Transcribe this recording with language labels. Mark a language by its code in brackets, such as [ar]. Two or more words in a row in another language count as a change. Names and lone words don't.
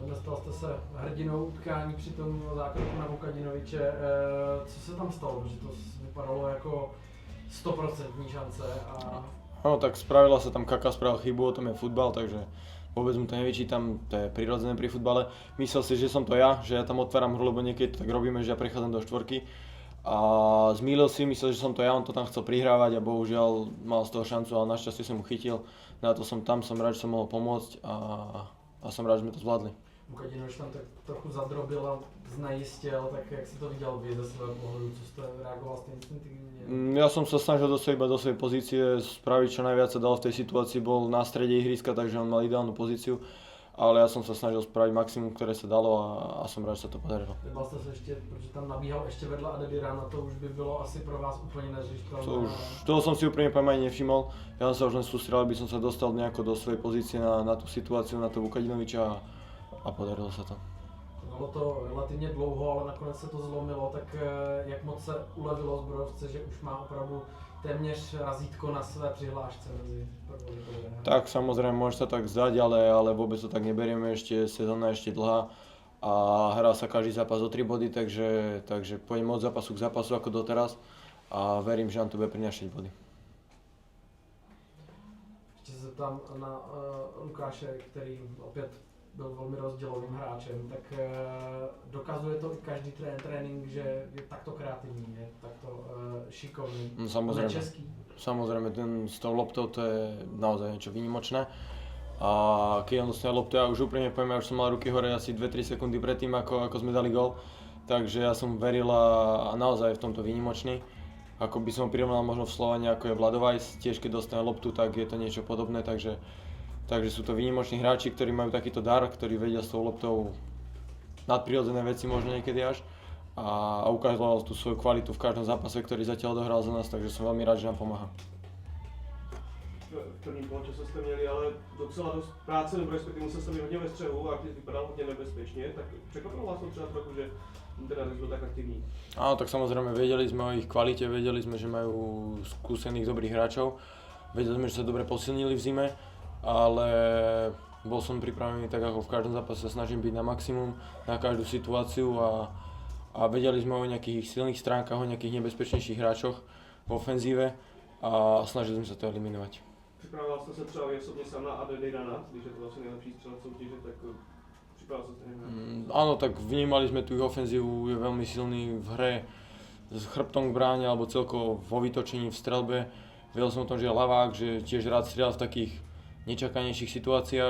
[cs] stal jste se hrdinou utkání při tom zákroku na Vukadinoviče. Co se tam stalo? Protože to vypadalo jako 100% šance a... [sk] No tak spravila sa tam Kaka, spravil chybu, o tom je futbal, takže vôbec mu to nevyčítam, to je prirodzené pri futbale. Myslel si, že som to ja, že ja tam otváram hru, lebo niekedy to tak robíme, že ja prechádzam do štvorky. A zmýlil si, myslel, že som to ja, on to tam chcel prihrávať a bohužiaľ mal z toho šancu, ale našťastie som mu chytil. Na to som tam, som rád, že som mohol pomôcť a som rád, že sme to zvládli. [cs] Vukadinovič tam tak trochu zadrobil a znejistil, tak jak si to viděl vy ze svého pohledu, co jste reagoval stejně instinktivně? [sk] Ja som sa snažil dostať iba do svojej pozície, spraviť čo najviac sa dalo v tej situácii, bol na strede ihriska, takže on mal ideálnu pozíciu. Ale ja som sa snažil spraviť maximum, ktoré sa dalo a som rád, že sa to podarilo. [cs] Nebal jste se ještě, protože tam nabíhal ještě vedle Adedirana, to už by bylo asi pro vás úplně neřešitelné. [sk] Toho som si úprimne poviem ani nevšimol. Ja som sa už len sústredil, aby som sa dostal nejako do svojej pozície na tú situáciu, na toho Vukadinoviča a podarilo sa to. [cs] Bylo to relativně dlouho, ale nakonec se to zlomilo, tak jak moc se ulevilo zbrojovce, že už má opravdu téměř razítko na své přihlášce mezi prvou a [sk] Tak samozrejme, môže sa tak zdať, ale vôbec to tak neberieme, ešte sezóna je ešte dlhá a hrá sa každý zápas o 3 body, takže pôjdeme od zápasu k zápasu ako doteraz a verím, že nám to bude prinášať body. [cs] Ještě se zeptám na Lukáše, který opět byl velmi rozdělovým hráčem, tak dokazuje to i každý trénink, že je takto kreativní, je takto šikovný, nečeský. [sk] Samozrejme, ten s tou loptou to je naozaj niečo výnimočné. A keď on dostane loptu, ja už úprimne poviem, ja už som mal ruky hore asi 2-3 sekundy predtým, ako sme dali gól. Takže ja som veril a naozaj v tomto výnimočný. Ako by som ho prirovnal možno v Slovane, ako je Vladovajs, tiež keď dostane loptu, tak je to niečo podobné, takže sú to výnimoční hráči, ktorí majú takýto dar, ktorí vedia s tou loptou nadprirodzené veci možno niekedy až a ukazoval tú svoju kvalitu v každom zápase, ktorý zatiaľ odohral za nás, takže som veľmi rád, že nám pomáha. [cs] V prvním poločase jste měli ale docela dost práce, nebo respektive musel jste být hodně ve střehu a když vypadal hodně nebezpečně, tak překvapilo vás to třeba trochu, že teda byl tak aktivní? [sk] Áno, tak samozrejme vedeli sme o ich kvalite, vedeli sme, že majú skúsených dobrých hráčov, vedeli sme, že sa dobre posilnili v zime, ale bol som pripravený tak ako v každom zápase, snažím byť na maximum, na každú situáciu a vedeli sme o nejakých silných stránkach, o nejakých nebezpečnejších hráčoch v ofenzíve a snažili sme sa to eliminovať. [cs] Připravoval jste se třeba osobně sám na Adedirana, když je to vlastně nejlepší střelec soutěže, tak připravoval jste se [sk] Áno, tak vnímali sme tú ich ofenzívu, je veľmi silný v hre s chrbtom k bráne alebo celkovo vo vytočení v strelbe. Vedel som o tom, že je ľavák, že tiež rád strieľal v takých nečakanejších situáciách.